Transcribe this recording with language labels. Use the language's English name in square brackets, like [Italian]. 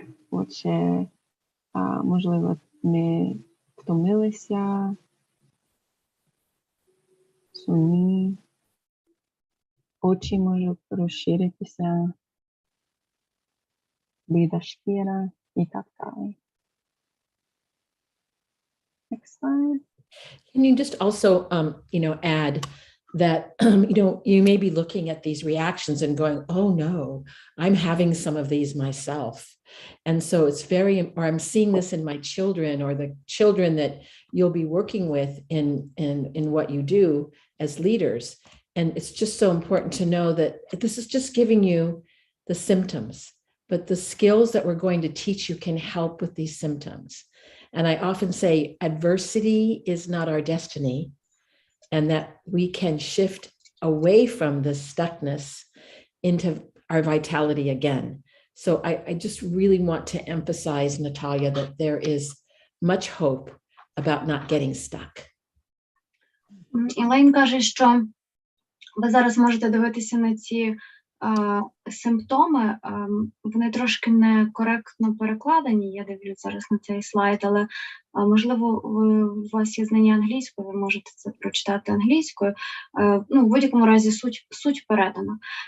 [Ukrainian] Отже, можливо, ми втомилися, сумні, очі можуть розширитися, бліда шкіра і так далі. [English] Next slide. Can you just also, add that, you may be looking at these reactions and going, oh no, I'm having some of these myself. And so it's or I'm seeing this in my children or the children that you'll be working with in what you do as leaders. And it's just so important to know that this is just giving you the symptoms, but the skills that we're going to teach you can help with these symptoms. And I often say adversity is not our destiny, and that we can shift away from the stuckness into our vitality again. So I just really want to emphasize, Natalia, that there is much hope about not getting stuck. [Ukrainian] Елейн каже, що ви зараз можете дивитися на ці симптоми, вони трошки некоректно перекладені, я дивлюсь зараз на цей слайд, але можливо у вас є знання англійської, ви можете це прочитати англійською, в будь-якому разі суть передана.